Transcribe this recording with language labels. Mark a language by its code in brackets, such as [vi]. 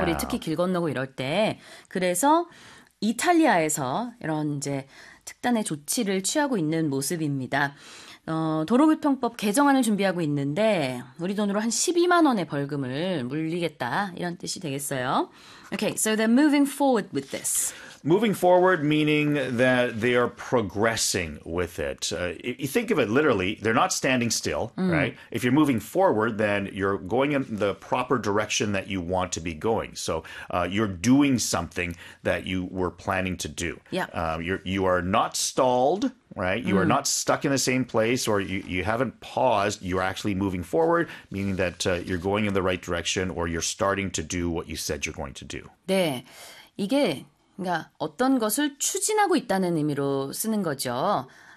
[ko] 우리 특히 길 건너고 이럴 때. 그래서 이탈리아에서 이런 이제 특단의 조치를 취하고 있는 모습입니다. 도로교통법 개정안을 준비하고 있는데, 우리 돈으로 한 12만 원의 벌금을 물리겠다. 이런 뜻이 되겠어요. [en] Okay, so they're moving forward with this. Moving forward, meaning that they are progressing with it. You think of it literally, they're not standing still, right? If you're moving forward, then you're going in the proper direction that you want to be going. So you're doing something that you were planning to do. You are not stalled, right? You are not stuck in the same place, or you haven't paused. You're actually moving forward, meaning that you're going in the right direction, or you're starting to do what you said you're going to do. [ko] 네, 이게 그러니까 어떤 것을 추진하고 있다는 의미로 쓰는 거죠.